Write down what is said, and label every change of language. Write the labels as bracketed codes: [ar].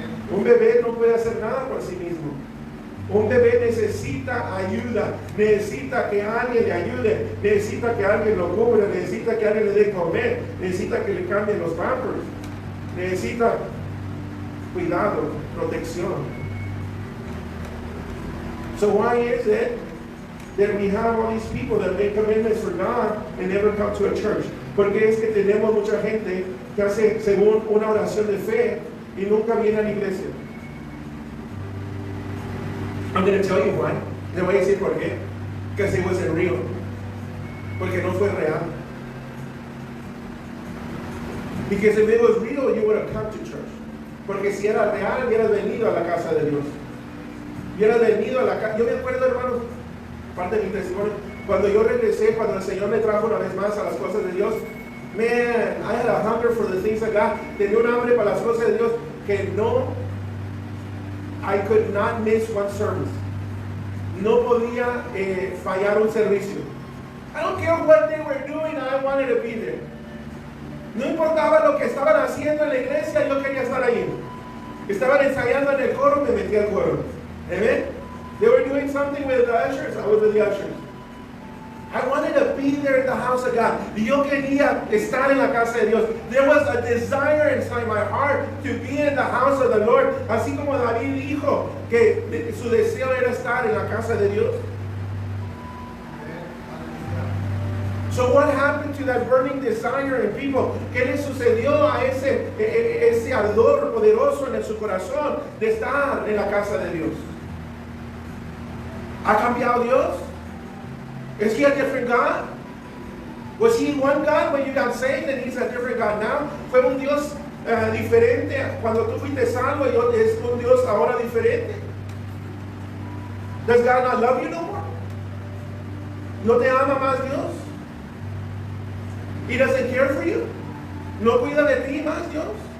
[es] Un bebé no puede hacer nada por sí mismo. Un bebé necesita ayuda, necesita que alguien le ayude, necesita que alguien lo cubra, necesita que alguien le dé comer, necesita que le cambien los pampers, necesita cuidado, protección. [en] So why is it that we have all these people that make commitments for God and never come to a church? [es] Porque es que tenemos mucha gente que hace según una oración de fe y nunca viene a la iglesia. [en] I'm going to tell you why. [es] Le voy a decir por qué. [en] Because it wasn't real. [es] Porque no fue real. [en] Because if it was real, you would have come to church. [es] Porque si era real, hubieras venido a la casa de Dios. Hubieras venido a la casa. Yo me acuerdo, hermanos, parte de mi testimonio, cuando yo regresé, cuando el Señor me trajo una vez más a las cosas de Dios, [en] Man, I had a hunger for the things of God. [es] Tenía un hambre para las cosas de Dios que no, [en] I could not miss one service. [es] No podía fallar un servicio. [en] I don't care what they were doing, I wanted to be there. [es] No importaba lo que estaban haciendo en la iglesia, yo quería estar ahí. Estaban ensayando en el coro, me metí al coro. [en] Amen? They were doing something with the ushers, I was with the ushers. I wanted to be there in the house of God. [es] Y yo quería estar en la casa de Dios. [en] There was a desire inside my heart to be in the house of the Lord. [es] Así como David dijo que su deseo era estar en la casa de Dios. [en] So what happened to that burning desire in people? [es] ¿Qué le sucedió a ese ardor poderoso en su corazón de estar en la casa de Dios? ¿Ha cambiado Dios? [en] Is he a different God? Was he one God when you got saved and he's a different God now? [es] ¿Fue un Dios diferente cuando tú fuiste salvo y es un Dios ahora diferente? [en] Does God not love you no more? [es] ¿No te ama más Dios? [en] He doesn't care for you? [es] ¿No cuida de ti más Dios?